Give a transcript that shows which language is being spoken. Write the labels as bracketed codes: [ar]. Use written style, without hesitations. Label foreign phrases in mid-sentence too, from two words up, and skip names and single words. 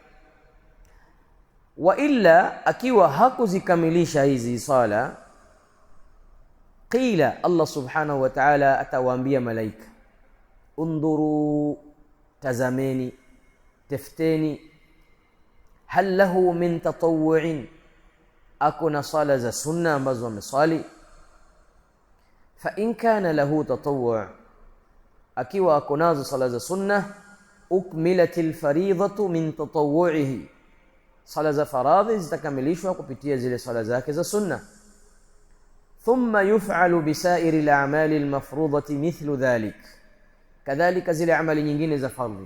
[ar] وإلا, [sw] akiwa hakuzikamilisha hizi sala, qila, Allah [ar] سبحانه وتعالى [sw] atawaambia malaika, undhuru, tazameni, tafteni, [ar] هل له من تطوع, [sw] akuna sala za sunna ambazo amesali. [ar] فإن كان له تطوع', [sw] akiwa akunazo sala za sunna, [ar] أكملت الفريضة من تطوعه, [sw] sala za faradhi zitakamilishwa kupitia zile sala zake za sunna. [ar] ثم يفعل بسائر الأعمال المفروضة مثل ذلك, [sw] kadhalika zile amali nyingine za fardhi.